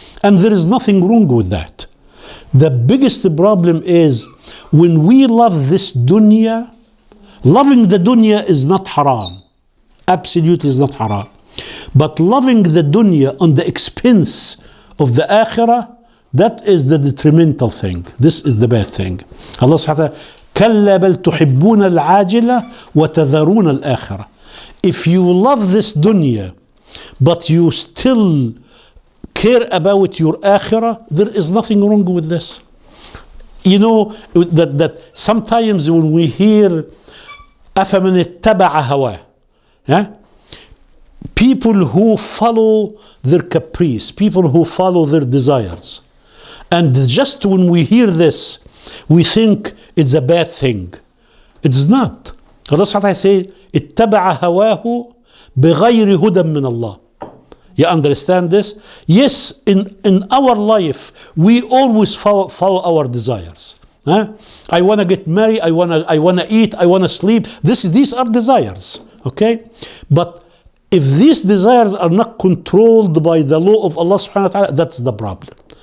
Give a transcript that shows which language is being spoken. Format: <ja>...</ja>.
<en>And there is nothing wrong with that. The biggest problem is when we love this dunya, loving the dunya is not haram. Absolutely is not haram. But loving the dunya on the expense of the akhirah, that is the detrimental thing. This is the bad thing.</en> <ar>Allah subhanahu wa ta'ala, كَلَّا بَلْ تُحِبُّونَ الْعَاجِلَةَ وَتَذَرُونَ الْآخِرَةَ.</ar> <en>If you love this dunya, but you still care about your akhirah, there is nothing wrong with this. You know that sometimes when we hear</en> <ar>أَفَمَنِ اتَّبَعَ هَوَاهُ,</ar> <en>people who follow their caprice, people who follow their desires, and just when we hear this, we think it's a bad thing. It's not. Allah subhanahu wa ta'ala say</en> <ar>اتَّبَعَ هَوَاهُ بِغَيْرِ هُدًى مِّنَ اللَّهِ.</ar> <en>You understand this? Yes, in our life, we always follow our desires. I want to get married, I want to eat, I want to sleep. These are desires, okay? But if these desires are not controlled by the law of Allah subhanahu wa ta'ala, that's the problem.</en>